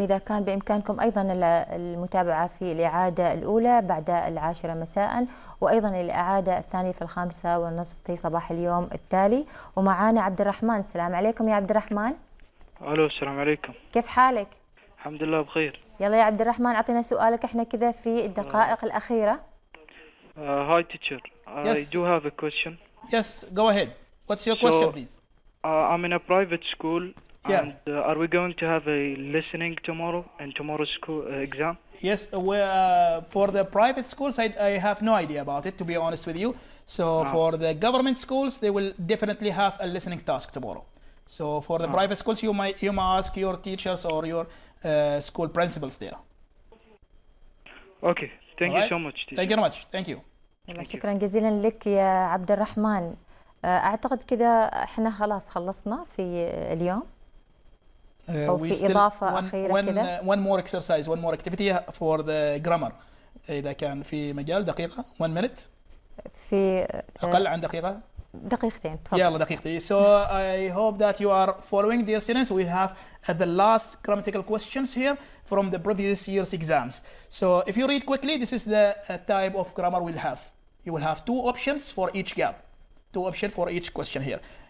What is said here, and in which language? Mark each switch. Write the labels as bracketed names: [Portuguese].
[Arabic] إذا كان بإمكانكم أيضا المتابعة في الإعادة الأولى بعد 10 مساء، وأيضا الإعادة الثانية في 5:30 في صباح اليوم التالي. ومعانا عبد الرحمن. السلام عليكم يا عبد الرحمن. الو السلام عليكم. كيف حالك؟ الحمد لله بخير. يلا يا عبد الرحمن أعطينا سؤالك احنا كذا في الدقائق الأخيرة. [English] Hi teacher. I do have a question. Yes, go ahead. What's your question, please? I'm in a private school. Yeah. And are we going to have a listening tomorrow in tomorrow's school exam? Yes, for the private schools, I have no idea about it, to be honest with you. So for the government schools, they will definitely have a listening task tomorrow. So for the private schools, you might ask your teachers or your school principals there. Okay. Thank you so much, teacher. Thank you very much. Thank you. [Arabic] شكرا جزيلا لك يا عبد الرحمن. أعتقد كذا احنا خلاص خلصنا في اليوم. أو في إضافة أخيرة كذا. [English] One more exercise, one more activity for the grammar. [Arabic] إذا كان في مجال دقيقة [English] 1 minute. [Arabic] في أقل عن دقيقة. دقيقتين تفضل. يلا دقيقتين. [English] So I hope that you are following, dear students. We have the last grammatical questions here from the previous year's exams. So if you read quickly, this is the type of grammar we'll have. You will have 2 options for each gap. 2 options for each question here.